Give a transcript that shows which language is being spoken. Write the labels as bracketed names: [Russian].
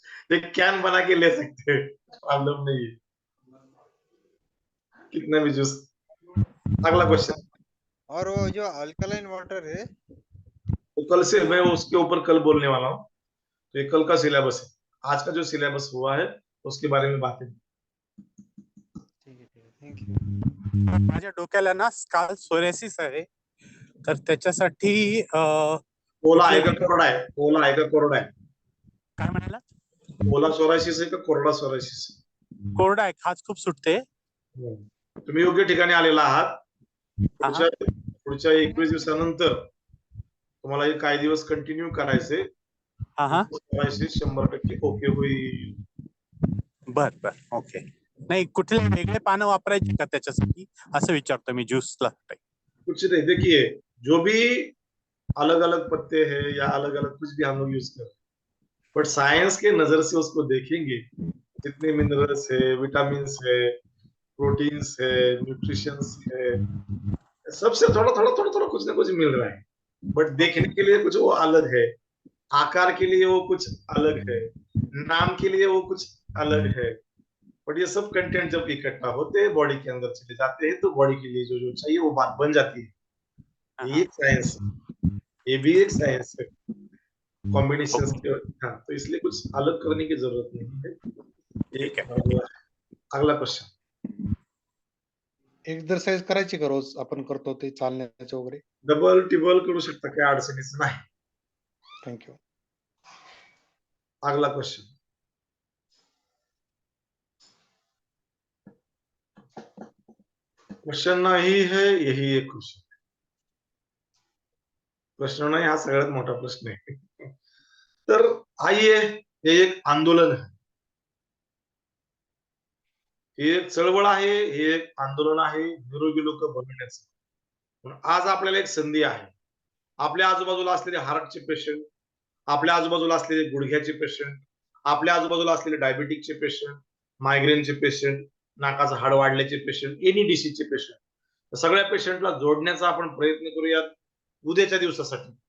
[Hindi] एक कैन बना के ले सकते हैं, प्रॉब्लम नहीं है, कितना भी जूस. अगला क्वेश्चन. और वो जो अल्कलाइन वाटर है तो कल से मैं उसके ऊपर कल बोलने वाला हूँ. तो ये कल का सिलेबस है. आज का जो सिलेबस हुआ है उसके बारे में बातें. [Marathi] ठीक आहे. थँक्यू. माझ्या डोक्याला ना स्काल सोरेसिस आहे, तर त्याच्यासाठी ओला आहे का कोरडा आहे? ओला आहे का कोरडा आहे? काय म्हणाला? ओला सोरायसिस आहे का कोरडा सोरायसिस? कोरडा आहे, खाज खूप सुटते. तुम्ही योग्य ठिकाणी आलेला आहात. पुढच्या 21 दिवसानंतर तुम्हाला हे काही दिवस कंटिन्यू करायचे. हा हा 100% ओके होईल. बर ओके. नाही कुठले वेगळे पानं वापरायची का त्याच्यासाठी असं विचारतो मी ज्यूसला. [Hindi] कुछ नहीं, देखिए जो भी अलग अलग पत्ते हैं या अलग अलग कुछ भी हम लोग यूज कर, बट साइंस के नजर से उसको देखेंगे, जितने मिनरल्स है, विटामिन है, प्रोटीन्स है, न्यूट्रिशंस है, सबसे थोड़ा थोड़ा कुछ ना कुछ मिल रहा है, बट देखने के लिए कुछ वो अलग है, आकार के लिए वो कुछ अलग है, नाम के लिए वो कुछ अलग है, बट ये सब कंटेंट जब इकट्ठा होते हैं बॉडी के अंदर चले जाते हैं तो बॉडी के लिए जो जो चाहिए वो बात बन जाती है। ये एक साइंस, ये भी एक साइंस है कॉम्बिनेशन के। हाँ, तो इसलिए कुछ अलग करने की जरूरत नहीं है। ठीक है। अगला क्वेश्चन, [Marathi] एक्सरसाइज करायची का रोज आपण करतो ते चालण्याचं वगैरे? डबल टिबल करू शकता, काही अडचणीच नाही. थँक्यू. [Hindi] अगला क्वेश्चन, क्वेश्चन नाही है, यही एक क्वेश्चन. [Marathi] प्रश्न नाही, हा सगळ्यात मोठा प्रश्न आहे. तर आइए, हे एक आंदोलन आहे, हे एक चळवळ आहे, हे एक आंदोलन आहे निरोगी लोक बनवण्याचं. पण आज आपल्याला एक संधी आहे. आपल्या आजूबाजूला असलेले हार्टचे पेशंट, आपल्या आजूबाजूला असलेले गुडघ्याचे पेशंट, आपल्या आजूबाजूला असलेले डायबिटिकचे पेशंट, मायग्रेनचे पेशंट, नाकाचं हाड वाढल्याचे पेशंट, एनी डिसीजचे पेशंट, सगळ्या पेशंटला जोडण्याचा आपण प्रयत्न करूयात उद्याच्या दिवसासाठी.